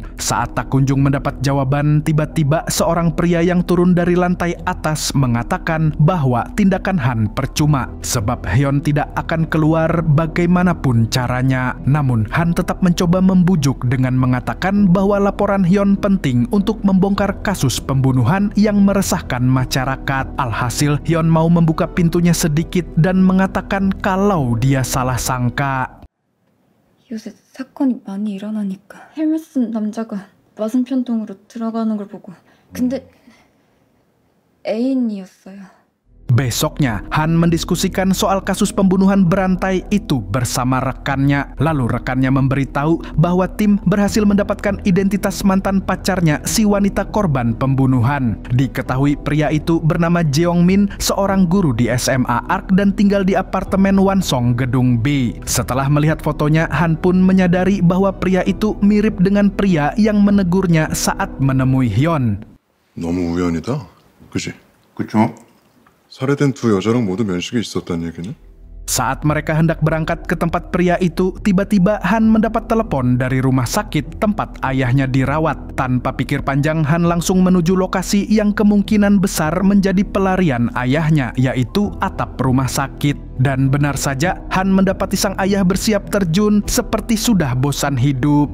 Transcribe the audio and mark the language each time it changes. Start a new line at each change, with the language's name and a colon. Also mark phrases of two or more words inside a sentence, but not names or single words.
Indonesian: Saat tak kunjung mendapat jawaban, tiba-tiba seorang pria yang turun dari lantai atas mengatakan bahwa tindakan Han percuma, sebab Hyon tidak akan keluar bagaimanapun caranya. Namun, Han tetap mencoba membujuk dengan mengatakan bahwa laporan Hyon penting untuk membongkar kasus pembunuhan yang meresahkan masyarakat. Alhasil, Hyon mau membuka pintunya sedikit dan mengatakan kalau dia salah sangka.
Korean: 요새 사건이 많이 일어나니까 헬멧 쓴 남자가 맞은편 동으로 들어가는 걸 보고 근데 애인이었어요.
Indonesian: Besoknya, Han mendiskusikan soal kasus pembunuhan berantai itu bersama rekannya. Lalu rekannya memberitahu bahwa tim berhasil mendapatkan identitas mantan pacarnya, si wanita korban pembunuhan. Diketahui pria itu bernama Jeong Min, seorang guru di SMA Ark dan tinggal di apartemen Wansong gedung B. Setelah melihat fotonya, Han pun menyadari bahwa pria itu mirip dengan pria yang menegurnya saat menemui Hyon.
Korean: 너무 우연이다, 그지? 그쵸? 살해된 두 여자랑 모두 면식이 있었단 얘기네?
Indonesian: Saat mereka hendak berangkat ke tempat pria itu, tiba-tiba Han mendapat telepon dari rumah sakit tempat ayahnya dirawat. Tanpa pikir panjang, Han langsung menuju lokasi yang kemungkinan besar menjadi pelarian ayahnya, yaitu atap rumah sakit. Dan benar saja, Han mendapati sang ayah bersiap terjun seperti sudah bosan hidup.